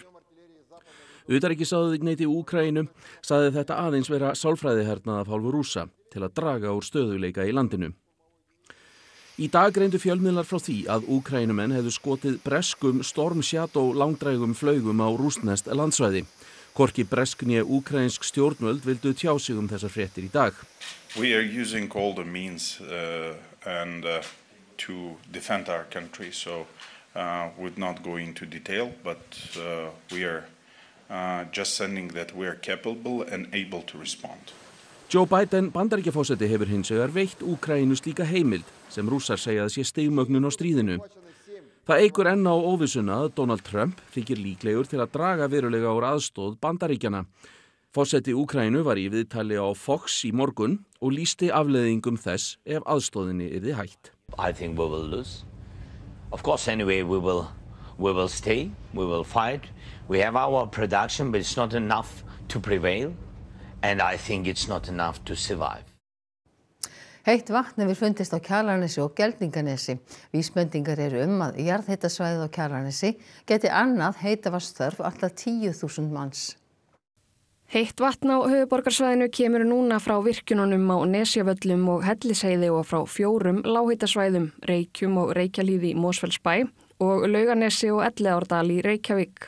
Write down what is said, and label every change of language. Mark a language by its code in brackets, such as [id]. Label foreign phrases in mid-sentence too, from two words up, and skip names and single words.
[is] Utanríkisráðuneyti Úkraínu sagði þetta aðeins vera sálfræðihernað af hálfu Rússa til að draga úr stöðugleika í landinu. Í dag greindu fjölmiðlar frá því að Úkraínumenn hefðu skotið breskum Storm Shadow langdrægum flaugum á rússneskt landsvæði. Hvorki bresk né úkraínsk stjórnvöld vildu tjá sig þessar fréttir í dag. [en] We are using all the means to defend our country, so we're not going into detail, but we are just sending that we are capable and able to respond. [is] Joe Biden Bandaríkjaforseti hefur hins vegar veitt Úkraínu slíka heimild sem Rússar segja að sé stigmögnun á stríðinu. Það eykur enn á óvissuna að Donald Trump þykir líklegur til að draga verulega úr aðstoð Bandaríkjanna. Forseti Úkraínu var í viðtali á Fox í morgun og lýsti afleiðingum þess ef aðstoðinni yrði hætt. [en] I think we will lose. Of course, anyway, we will stay, we will fight. We have our production, but it's not enough to prevail, and I think it's not enough to survive. [is] Heitt vatn hefur fundist á Kjalarnesi og Geldinganesi. Vísbendingar eru að jarðhitasvæðið á Kjalarnesi geti annað heitavatnsþörf allt að 10.000 manns. Heitt vatn á höfuðborgarsvæðinu kemur núna frá virkjununum á Nesjavöllum og Hellisheiði og frá 4 lághitasvæðum, Reykjum og Reykjahlíð í Mosfellsbæ og Laugarnesi og Elliðaárdal í Reykjavík.